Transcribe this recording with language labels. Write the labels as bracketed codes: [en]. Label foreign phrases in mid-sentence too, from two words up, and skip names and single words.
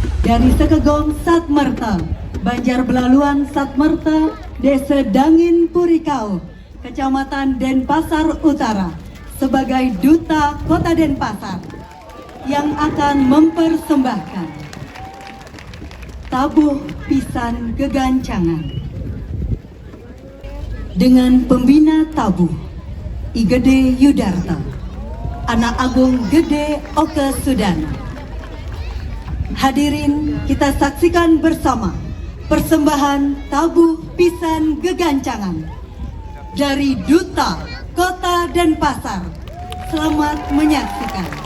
[id] dari Sekaa Gong Sadmerta, Banjar Belaluan Sadmerta, Desa Dangin Puri, Kecamatan Denpasar Utara, sebagai Duta Kota Denpasar yang akan mempersembahkan tabuh pisan gegancangan dengan pembina tabuh I Gede Yudarta, Anak Agung Gede Oke Sudana. Hadirin, kita saksikan bersama persembahan tabuh pisan gegancangan dari Duta Kota Denpasar. Selamat menyaksikan.